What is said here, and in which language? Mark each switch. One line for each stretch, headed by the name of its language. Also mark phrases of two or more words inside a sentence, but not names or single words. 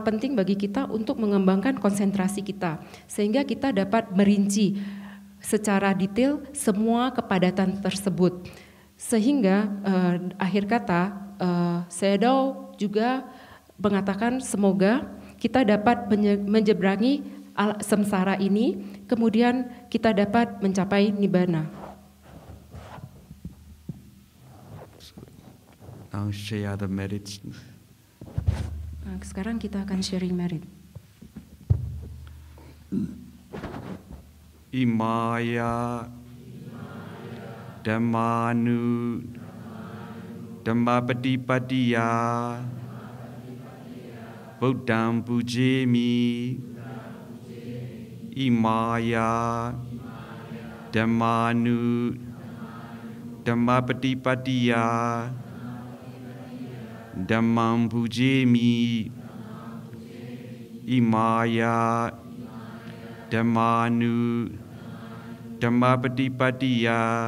Indonesian: penting bagi kita untuk mengembangkan konsentrasi kita, sehingga kita dapat merinci secara detail semua kepadatan tersebut, sehingga akhir kata Sayadaw juga mengatakan semoga kita dapat menjebrangi samsara ini, kemudian kita dapat mencapai nibbana.
English: Now share the merits.
Indonesian: Sekarang kita akan
English: sharing merit.
Pali: Imaya Dhammanu Dhammapatipadiya Buddham pujemi Imaya Dhammanu Dhammapatipadiya Dhammam pujemi Imaya Dhammanu Dhammapatipadiya